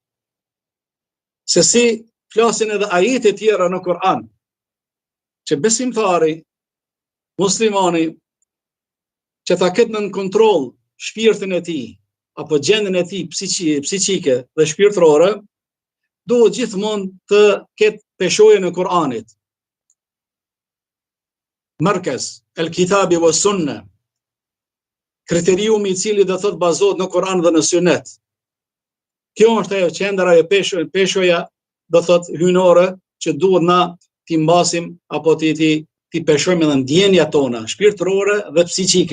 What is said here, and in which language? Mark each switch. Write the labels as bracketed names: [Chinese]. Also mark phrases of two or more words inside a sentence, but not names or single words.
[Albanian] se si flasin edhe ajete tjera në Kur'an, që besimtari, muslimani, që ta ketë në kontroll shpirtin e tij, apo gjendjen e tij psiqike dhe shpirtërore, duhet gjithmonë të ketë peshojën e Kur'anit. [Arabic] مركز الكتاب والسنة, [Albanian] kriteriumi i cili do thotë bazohet në Kur'an dhe në Sunet. Kjo është ajo qendra e peshoja, do thotë hynore, që duhet na t'i mbasim apo t'i peshojmë edhe ndjenjat tona, shpirtërore dhe psiqike.